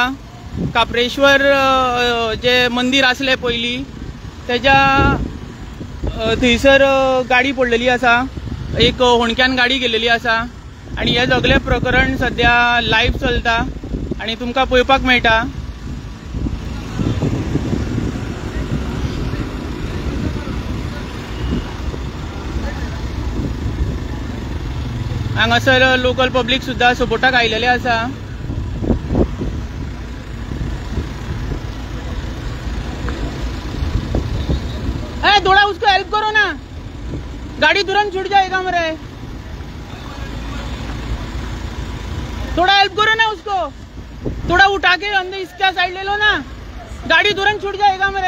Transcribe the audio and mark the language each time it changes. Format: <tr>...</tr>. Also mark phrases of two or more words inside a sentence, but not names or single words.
<kok>काप्रेश्वर जे मंदिर आसले पयली तेज्या थंयसर गाडी पडलेली आसा, एक होणक्यान गाडी गेलेली आसा आणि हे सगळे प्रकरण सध्या लायव्ह चलता आणि तुमकां पळोवपाक मेळटा. हांगासर</kok> <en>local public</en> <kok>सुद्दां सपोर्टाक आयलेले आसा.</kok> <hi>थोड़ा उसको हेल्प करो ना, गाड़ी तुरंत छूट जाएगा मेरे. थोड़ा हेल्प करो ना उसको, थोड़ा उठा के अंदर इसका साइड ले लो ना, गाड़ी तुरंत छूट जाएगा मेरे.</hi>